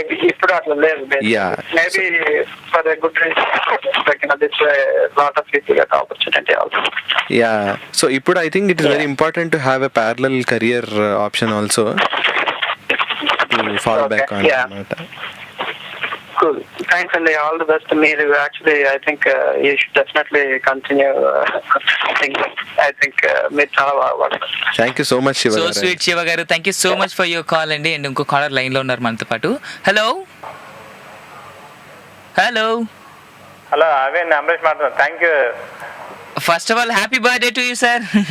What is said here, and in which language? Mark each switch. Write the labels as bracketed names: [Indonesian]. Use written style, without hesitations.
[Telugu] ఇప్పుడు అట్లా లేదు. [English] Maybe for a good reason this lot of people get opportunity also. Yeah, so ఇప్పుడు I think it is very important to have a parallel career option also to fall back on అన్నమాట. Cool. Thanks and all the best to me. Actually, I think you should definitely continue singing. I think [Telugu] మీరు చాలా బాగా. [English] Thank you so much, Shiva. So sweet, Shiva garu. Thank you so much for your call అండి. And [Telugu] ఇంకో caller line లో ఉన్నారు మనతో పాటు. [English] hello [Telugu] hello, అవే అమరేష్ మాట్లాడుతున్నాను. [English] Thank you. First of all happy birthday to you sir.